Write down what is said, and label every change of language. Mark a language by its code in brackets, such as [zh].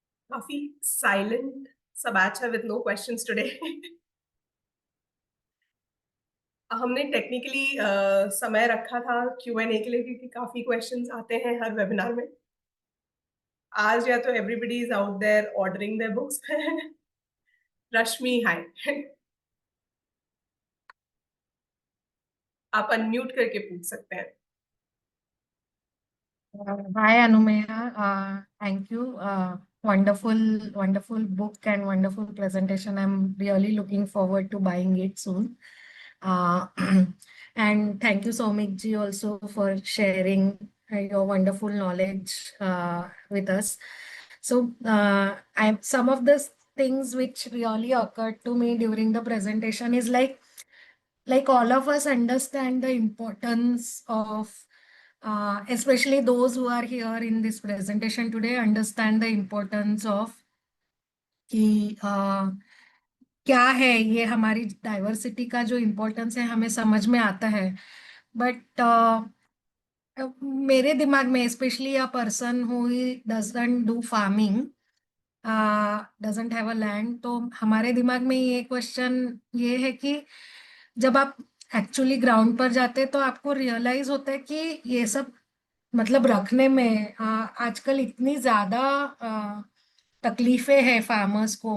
[en] काफी silent सा batch है with no questions today. [hi] हमने टेक्निकली समय रखा था Q&A के लिए क्योंकि काफी क्वेश्चंस आते हैं हर वेबिनार में. आज या तो [en] everybody is out there ordering their books. [hi] रश्मि, हाय. आप अनम्यूट करके पूछ सकते हैं. [en] Hi Anumeya, thank you. Wonderful book and wonderful presentation. I'm really looking forward to buying it soon. Uh, and thank you Soumik ji also for sharing your wonderful knowledge with us. So some of the things which really occurred to me during the presentation is like all of us understand the importance of especially those who are here in this presentation today understand the importance of [hi] कि क्या है ये हमारी diversity का जो importance है हमें समझ में आता है. बट मेरे दिमाग में specially [en] a person who doesn't do farming, doesn't have a land, [hi] तो हमारे दिमाग में ये क्वेश्चन ये है कि जब आप एक्चुअली ग्राउंड पर जाते हैं तो आपको रियलाइज होता है कि ये सब मतलब रखने में आजकल इतनी ज्यादा तकलीफें हैं फार्मर्स को.